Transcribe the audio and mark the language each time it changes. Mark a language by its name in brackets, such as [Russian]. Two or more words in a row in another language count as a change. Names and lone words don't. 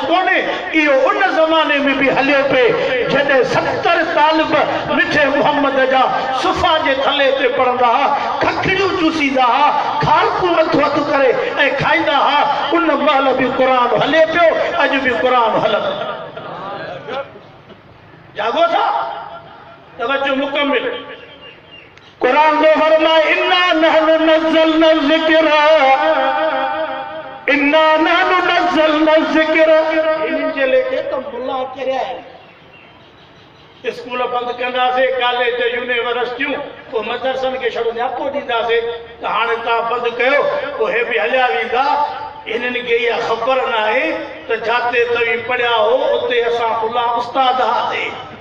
[Sindhi] कोन्हे इहो उन ज़माने में बि हले पिए जॾहिं 70 तालिब मिठे मुहम्मद जा सुफ़ा जे थले ते पढ़ंदा हुआ खखड़ियूं चूसींदा हुआ खारकूं हथु हथु करे ऐं खाईंदा हुआ उन महिल बि क़ुरान हले पियो अॼु बि क़ुरान हलंदो जागो था तवज्जो मुकम्मिल क़ुरान जो फरमाए [Arabic] إنا نحن نزلنا الذكر إنا نحن نزلنا الذكر [Sindhi] इन्हनि जे लेखे त मुल्ला चरिया आहिनि स्कूल बंद कंदासीं कॉलेज यूनिवर्सिटियूं पोइ मदरसनि खे छड़ो न्यापो ॾींदासीं त हाणे तव्हां बंदि कयो पोइ हे बि हलिया वेंदा इन्हनि खे इहा ख़बर न आहे त जिते तव्हीं पढ़िया हो उते असां मुल्ला उस्ताद हुआसीं